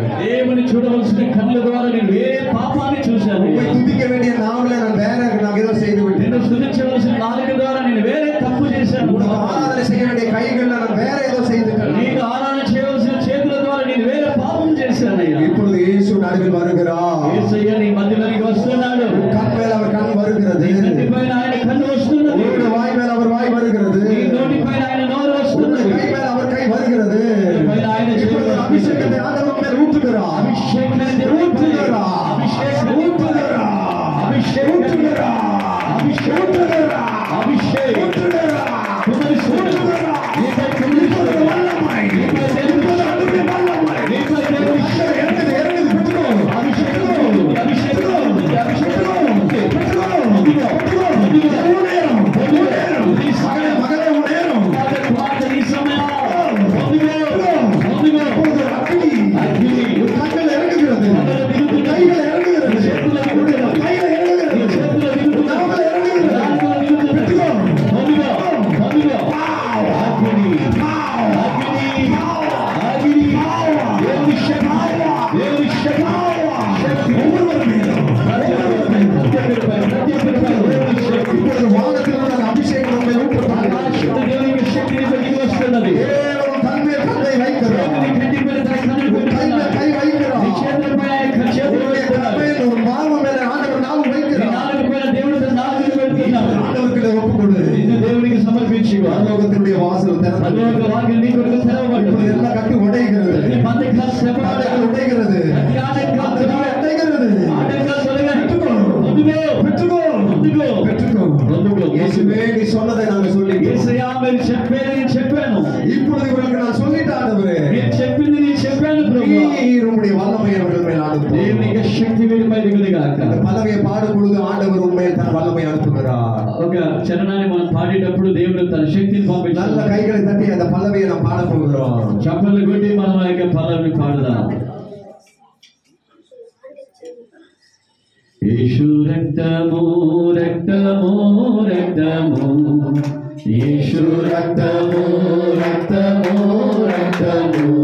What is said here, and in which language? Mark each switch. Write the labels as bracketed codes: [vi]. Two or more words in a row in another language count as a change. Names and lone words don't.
[te] దేవుని చూడవలసిన కళ్ళ ద్వారా నేను ఏ పాపాన్ని చూశాను. [ta] உம்மை துதிக்க வேண்டிய நாவல நான் ஏதோ செய்து விட்டேன். [te] నిన్ను స్తుతించవలసిన నాలుక ద్వారా నేను వేరే తప్పు చేశాను. [ta] உனக்கு ஆராதனை செய்ய வேண்டிய கைகள்ல நான் வேற ஏதோ செய்துட்டேன். [te] నీకు ఆరాధన చేయవలసిన చేతుల ద్వారా నేను వేరే పాపం చేశానయ్యా. [ta] இப்பொழுது இயேசு நடுவில் வருகிறார். [te] యేసయ్య నీ మధ్యలోకి వస్తున్నాడు. [ta] கண் மேல அவர் கண் வருகிறது. [te] నీ కంటి పైన ఆయన కన్ను వస్తున్నది. [ta] உன்னுடைய வாய் மேல அவர் வாய் வருகிறது. [te] నీ నోటి పైన ఆయన నోరు వస్తున్నది. [ta] உன்னுடைய கை மேல அவர் கை வருகிறது. [te] పైన ఆయన [ta] இப்பொழுது அபிஷேகத்தை ஆண்டவர் மேல் ஊற்றுகிறார். [te] అభిషేకాన్ని దేవుడు [ta] ஊற்றுகிறார். [te] అభిషేకాన్ని [ta] ஊற்றுகிறார். [te] అభిషేకం [ta] ஊற்றுகிறார். [te] అభిషేకం అభిషేకం [ta] ஊற்றுகிறார். [te] కుమరిస్తున్నాడు. నీపై కుమరిస్తున్నాడు. [ta] வல்லமை. [te] నీపై దేవుని [ta] அவருடைய வல்லமை. [te] నీపై దేవుని [ta] இறங்குது, இறங்குது, பெற்றுக்கோ. [te] అభిషేకం అభిషేకం అభిషేకం [ta] மகளே உணரும். [te] ఈ సమయం పొందుకో [ta] அக்னி கண்கள் இறங்குகிறது, கைகள் இறங்குகிறது, கைகள் இறங்குகிறது, நாமகள் இறங்குகிறது. பெற்றுக்கோ. இப்பொழுது வானத்தில் உள்ள அபிஷேகம் உங்களை ஊற்றுகிறார். தேவன் கண் மேல் கண்ணை வைக்கிறார். கை மேல் கை வைக்கிறார். உன்னுடைய கண்மேல் ஒரு மாவு மேல ஆண்டவர் நாவு வைக்கிறார். ஆண்டவருக்கு இதை ஒப்புக்கொடு. [te] దేవునికి సమర్పించు. [ta] பரலோகத்தினுடைய வாசல் திறந்தது. இப்பொழுது எல்லா கட்டு உடைகிறது, கட்டுகள் உடைகிறது, உடைகிறது. பெற்றுக்கோ. பெற்றுக்கோ. சொன்னதை நாங்க சொல்லிட்டோம். [te] యేసయ్యా మీరు చెప్పేది నేను చెప్పాను. [ta] இப்பொழுது இவர்களுக்கு நான் சொல்லிட்டேன் ஆண்டவரே. [te] మీరు చెప్పింది నేను చెప్పాను ప్రభువా. [ta] உம்முடைய வல்லமை அவர்கள் மேல் அனுப்பும். [te] దేవుని యొక్క శక్తి వీరిపై దిగులుగాక. [ta] இந்த பல்லவியை பாடும் பொழுது ஆண்டவர் உண்மையில் தன் வல்லமை அனுப்புகிறார். [te] ఒక చరణాన్ని మనం పాడేటప్పుడు దేవుడు తన శక్తిని [ta] நல்ல [te] పంపించారు. [ta] கைகளை தட்டி அந்த பல்லவியை நாம் பாட போகிறோம். [te] చప్పట్లు కొట్టి మనం ఆ యొక్క పల్లవిని పాడదాం. యేసు రక్తము రక్తము రక్తము, యేసు రక్తము రక్తము రక్తము,